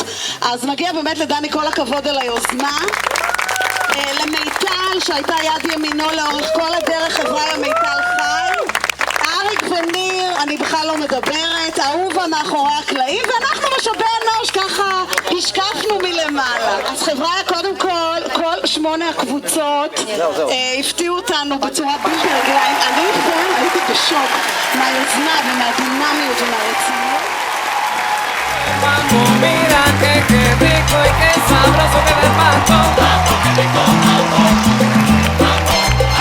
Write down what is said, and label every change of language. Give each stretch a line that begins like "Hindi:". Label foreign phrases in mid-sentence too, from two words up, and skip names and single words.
Hebrew: אז מגיע באמת לדני כל הכבוד על היוזמה, למיטל שהייתה יד ימינו לאורך כל הדרך, חבריה מיטל חי, אריק וניר, אני בכלל לא מדברת, אהובה מאחורי הקלעים, ואנחנו משאבי אנוש ככה השקפנו מלמעלה. אז חבריה, קודם כל 8 הקבוצות הפתיעו אותנו בצורה בלתי רגילה. אני הייתי בשוק מהיוזמה ומהדינמיות ומהרצינות.
Spanish: Mira que qué rico y qué sabroso que del mambo. Mambo, qué rico mambo. Mambo.